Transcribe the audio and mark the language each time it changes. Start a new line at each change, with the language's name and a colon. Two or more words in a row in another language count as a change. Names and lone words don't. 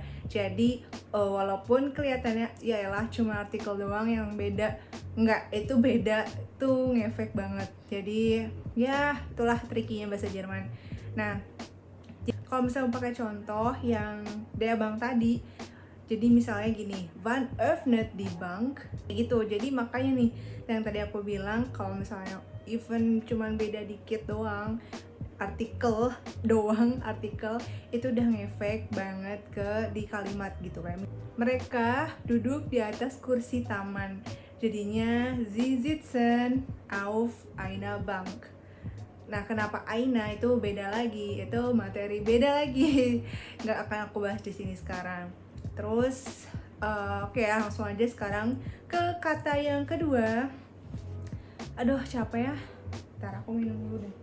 Indonesian: Jadi walaupun kelihatannya yaelah cuma artikel doang yang beda, enggak, itu beda, tuh ngefek banget. Jadi ya itulah trikinya bahasa Jerman. Nah, kalau misalnya pakai contoh yang
German: der Bank
Indonesian: tadi, jadi misalnya gini,
German: wann öffnet die Bank, gitu.
Indonesian: Jadi makanya nih yang tadi aku bilang, kalau misalnya even cuman beda dikit doang, artikel itu udah ngefek banget di kalimat gitu kan. Mereka duduk di atas kursi taman, jadinya
German: sie sitzen auf einer Bank.
Indonesian: Nah, kenapa Aina itu beda lagi, itu materi beda lagi, nggak akan aku bahas di sini sekarang. Terus oke ya, langsung aja sekarang ke kata yang kedua. Aduh, capek ya. Ntar aku minum dulu deh.